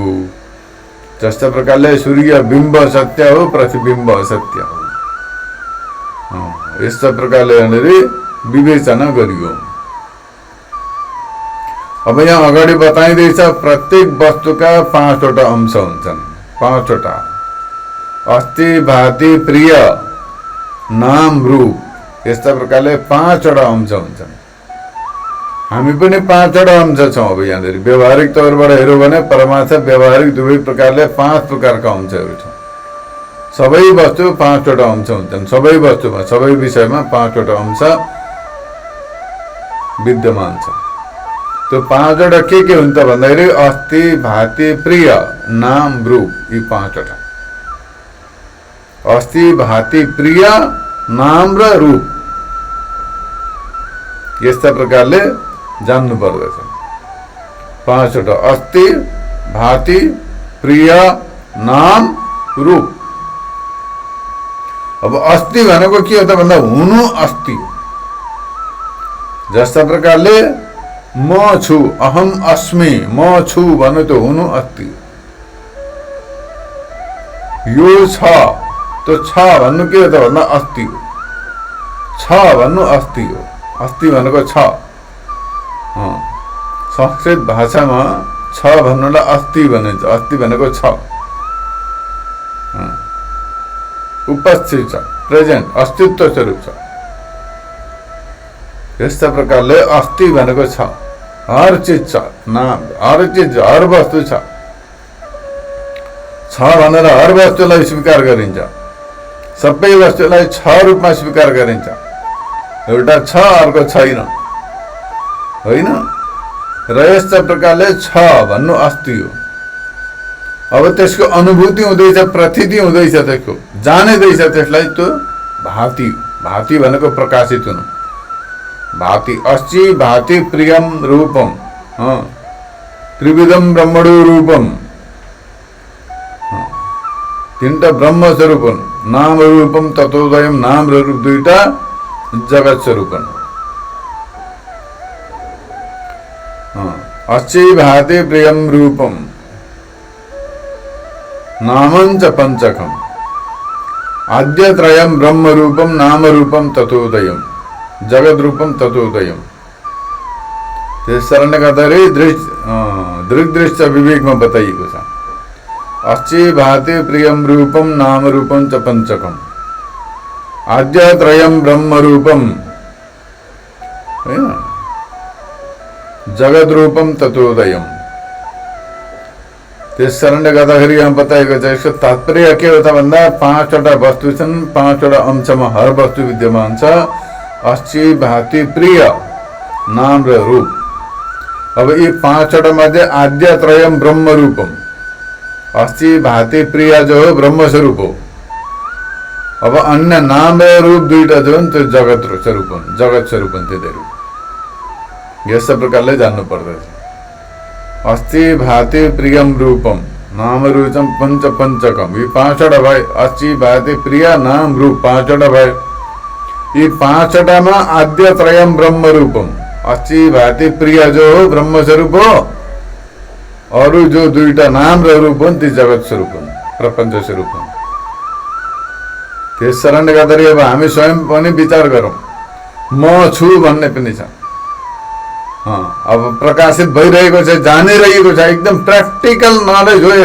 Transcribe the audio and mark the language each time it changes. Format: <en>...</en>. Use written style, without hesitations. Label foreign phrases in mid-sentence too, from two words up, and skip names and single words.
<ne>जस्तो प्रकारले सूर्य बिम्ब सत्य हो, प्रतिबिम्ब असत्य हो, यस्तो प्रकारले यहाँनिर विवेचना गरियो। अब यहाँ अगाडि बताइँदैछ प्रत्येक वस्तुका 5वटा अंश हुन्छन्, 5वटा अस्ति, भाति, प्रिय, नाम, रूप, यस्ता प्रकारले 5वटा अंश हुन्छन्। हामी पनि 5वटा अंश छौँ। अब यहाँनिर व्यवहारिक तौरबाट हेऱ्यौँ भने परमार्थ व्यवहारिक दुवै प्रकारले 5 प्रकारका अंशहरू छन्। सबै वस्तु 5वटा अंश हुन्छन्, सबै वस्तुमा, सबै विषयमा 5वटा अंश विद्यमान छ। त्यो पाँचवटा के हुन्छ भन्दाखेरि अस्ति भाति प्रिय नाम रूप यी पाँचवटा अस्ति भाति प्रिय नाम र रूप यस्ता प्रकारले जान्नु पर्दछ पाँचवटा अस्ति भाति प्रिय नाम रूप अब अस्ति भनेको के हो त भन्दा हुनु अस्ति जस्ता प्रकारले म छु</ne> <sa>अहम अस्मि</sa> <ne>म छु भन्नु त हुनु अस्ति यो छ त्यो छ भन्नु के हो त भन्दा अस्ति हो छ भन्नु अस्ति हो अस्ति भनेको छ संस्कृत भाषामा छ भन्नुलाई अस्ति भनिन्छ अस्ति भनेको छ उपस्थित छ प्रेजेन्ट अस्तित्व स्वरूप छ यस्ता प्रकारले अस्ति भनेको छ</ne> <hi>हर चीज</hi> <ne>छ नाम</ne> <hi>हर चीज</hi> <ne>हर वस्तु छ भनेर हर वस्तुलाई स्वीकार गरिन्छ सबै वस्तुलाई छ रूपमा स्वीकार गरिन्छ एउटा छ अर्को छैन होइन र यस्ता प्रकारले छ भन्नु अस्ति हो अब त्यसको अनुभूति हुँदैछ प्रतीति हुँदैछ त्यसको जानिँदैछ त्यसलाई त्यो भाति भाति भनेको प्रकाशित हुनु भाति</ne> <sa>अस्ति भाति प्रियम रूपम त्रिविधम ब्रह्मणो रूपम</sa> <ne>तीनटा ब्रह्म स्वरूप</ne> <sa>नाम रूपम तत्वोदयम</sa> <ne>नाम र रूप दुईटा जगत स्वरूप</ne> <sa>अस्ति भाति प्रियम रूपम नामं च पंचकम आद्यत्रयम ब्रह्म रूपम नाम रूपम तत्वोदयम जगत रूपम तत्वोदयम</sa> <ne>त्यसकारणले गर्दाखेरि दृग्दृश्य विवेकमा बताइएको छ</ne> <sa>अस्ति भाति प्रियम रूपम नाम रूपम च पंचकम आद्यत्रयम ब्रह्म रूपम</sa> <ne>हैन</ne> <sa>जगत रूपम तत्वोदयम</sa> <ne>त्यसकारणले गर्दाखेरि यहाँ बताएको छ यसको तात्पर्य के हो त भन्दा पाँचवटा वस्तु छन् पाँचवटा अंशमा हर वस्तु विद्यमान छ अस्ति भाति प्रिय नाम र रूप अब यी पाँचवटा मध्ये</ne> <sa>आद्यत्रयम ब्रह्म रूपम</sa> <ne>अस्ति भाति प्रिय जो हो ब्रह्म स्वरूप हो अब अन्य नाम र रूप दुईटा जो त्यो जगत स्वरूप हुन् जगत स्वरूप हुन् तिनीहरू यस प्रकारले जान्नु पर्दछ</ne> <sa>अस्ति भाति प्रियम रूपम नाम रूपम पंचकम</sa> <ne>यी पाँचवटा भए अस्ति भाति प्रिय नाम रूप पाँचवटा भए यी पाँचवटामा</ne> <sa>आद्यत्रयम ब्रह्म रूपम</sa> <ne>अस्ति भाति प्रिय जो हो ब्रह्म स्वरूप हो अरु जो दुईटा नाम र रूप हुन् ती जगत स्वरूप हुन् प्रपञ्च स्वरूप हुन् त्यस कारणले गर्दाखेरि अब हामी स्वयं पनि विचार गरौँ म छु भन्ने पनि छ अब प्रकाशित भइरहेको छ जानिरहेको छ एकदम</ne> <en>practical knowledge</en> <ne>हो</ne>